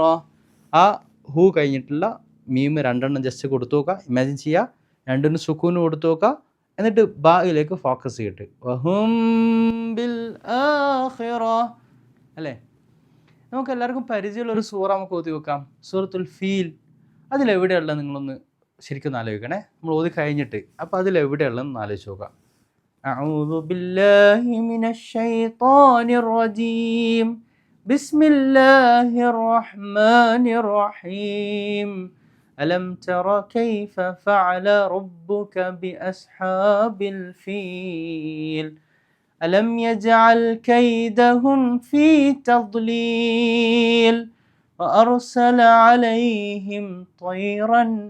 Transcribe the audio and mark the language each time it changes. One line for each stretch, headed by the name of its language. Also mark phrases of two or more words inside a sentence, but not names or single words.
Malayalam: ആ ഹൂ കഴിഞ്ഞിട്ടുള്ള മീം 2 ജസ്റ്റ് കൊടുത്തു നോക്കുക, ഇമാജിൻ ചെയ്യുക, 2 സുക്കൂന് കൊടുത്തു നോക്കുക, എന്നിട്ട് ബായിലേക്ക് ഫോക്കസ് ചെയ്തിട്ട്
Arabic: وهم بالآخرة
Malayalam: അല്ലേ? നമുക്ക് എല്ലാവർക്കും പരിചയമുള്ളൊരു സൂറ നമുക്ക് ഓതി വെക്കാം, സൂറത്തുൽ ഫീൽ. അതിലെവിടെയുള്ളത് നിങ്ങളൊന്ന് ശരിക്കും ആലോചിക്കണേ, നമ്മൾ ഓതി കഴിഞ്ഞിട്ട്. അപ്പോൾ അതിലെവിടെയുള്ളതെന്ന് ആലോചിച്ച് നോക്കാം.
Arabic: أعوذ بالله من الشيطان الرجيم بسم الله الرحمن الرحيم ألم تر كيف فعل ربك بأصحاب الفيل ألم يجعل كيدهم في تضليل وأرسل عليهم طيرا